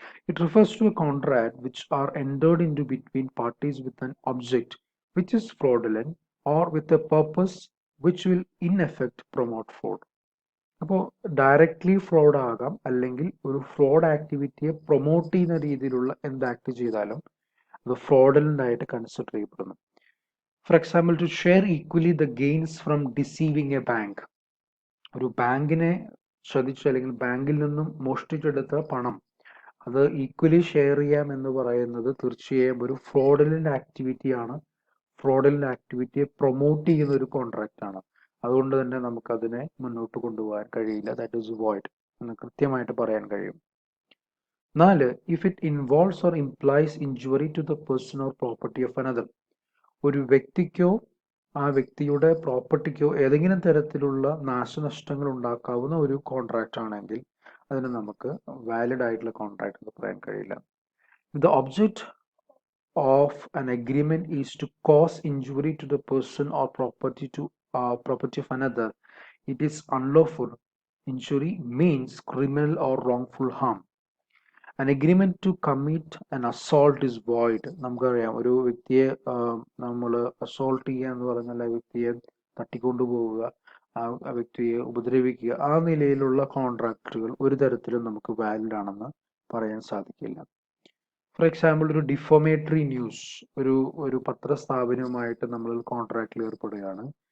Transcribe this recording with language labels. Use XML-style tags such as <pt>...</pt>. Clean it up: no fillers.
<en>It refers to a contract which are entered into between parties with an object which is fraudulent or with a purpose which will in effect promote fraud.</en> <ml>അപ്പോൾ directly fraud ആകാം, അല്ലെങ്കിൽ ഒരു fraud ആക്ടിവിറ്റിയെ promote ചെയ്യുന്ന രീതിയിലുള്ള എന്ത് act ചെയ്താലും അത് ഫ്രോഡലന്റ് ആയിട്ട് കൺസിഡർ ചെയ്യപ്പെടുന്നു.</ml> <en>For example, to share equally the gains from deceiving a bank.</en> <ml>ഒരു ബാങ്കിനെ ചതിച്ച് അല്ലെങ്കിൽ ബാങ്കിൽ നിന്നും മോഷ്ടിച്ചെടുത്ത പണം അത് ഈക്വലി ഷെയർ ചെയ്യാം എന്ന് പറയുന്നത് തീർച്ചയായും ഒരു ഫ്രോഡലന്റ് ആക്ടിവിറ്റിയാണ്. ഫ്രോഡലന്റ് ആക്ടിവിറ്റിയെ പ്രൊമോട്ട് ചെയ്യുന്ന ഒരു കോൺട്രാക്റ്റ് ആണ്. അതുകൊണ്ട് തന്നെ നമുക്കതിനെ മുന്നോട്ട് കൊണ്ടുപോകാൻ കഴിയില്ല.</ml> <en>that is void</en> <ml>എന്ന് കൃത്യമായിട്ട് പറയാൻ കഴിയും.</ml> <en>4, if it involves or implies injury to the person or property of another.</en> <ml>ഒരു വ്യക്തിക്കോ ആ വ്യക്തിയുടെ പ്രോപ്പർട്ടിക്കോ ഏതെങ്കിലും തരത്തിലുള്ള നാശനഷ്ടങ്ങൾ ഉണ്ടാക്കാവുന്ന ഒരു കോൺട്രാക്റ്റ് ആണെങ്കിൽ അതിന് നമുക്ക് വാലിഡ് ആയിട്ടുള്ള കോൺട്രാക്ട് എന്ന് പറയാൻ കഴിയില്ല.</ml> <en>The object of an agreement is to cause injury to the person or property of another, it is unlawful. Injury means criminal or wrongful harm. An agreement to commit an assault is void.</en> <ml>നമുക്കറിയാം, ഒരു വ്യക്തിയെ നമ്മൾ assault ചെയ്യുക എന്ന് പറഞ്ഞാൽ ആ വ്യക്തിയെ തട്ടിക്കൊണ്ടുപോവുക, ആ വ്യക്തിയെ ഉപദ്രവിക്കുക, ആ നിലയിലുള്ള കോൺട്രാക്റ്റുകൾ ഒരു തരത്തിലും നമുക്ക് വാലിഡ് ആണെന്ന് പറയാൻ സാധിക്കില്ല.</ml> <en>for example,</en> <ml>ഒരു ഡിഫോമേറ്ററി ന്യൂസ്, ഒരു പത്രസ്ഥാപനവുമായിട്ട് നമ്മൾ കോൺട്രാക്റ്റിൽ ഏർപ്പെടുകയാണ്.</ml>